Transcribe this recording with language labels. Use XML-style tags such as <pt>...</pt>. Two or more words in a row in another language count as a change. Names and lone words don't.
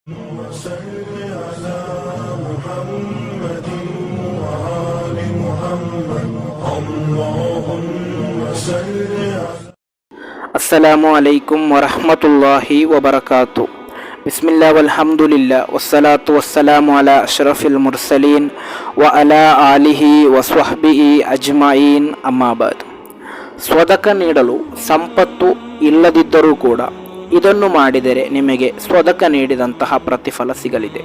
<ar>وصل على محمد وآل محمد اللهم صل على السلام عليكم ورحمة الله وبركاته. بسم الله والحمد لله والصلاة والسلام على أشرف المرسلين وعلى آله وصحبه أجمعين أما بعد.</ar> <kn>ಸ್ವದಕ ನೀಡಲು ಸಂಪತ್ತು ಇಲ್ಲದಿದ್ದರೂ ಕೂಡ ಇದನ್ನು ಮಾಡಿದರೆ ನಿಮಗೆ ಸ್ವದಕ ನೀಡಿದಂತಹ ಪ್ರತಿಫಲ ಸಿಗಲಿದೆ.</kn>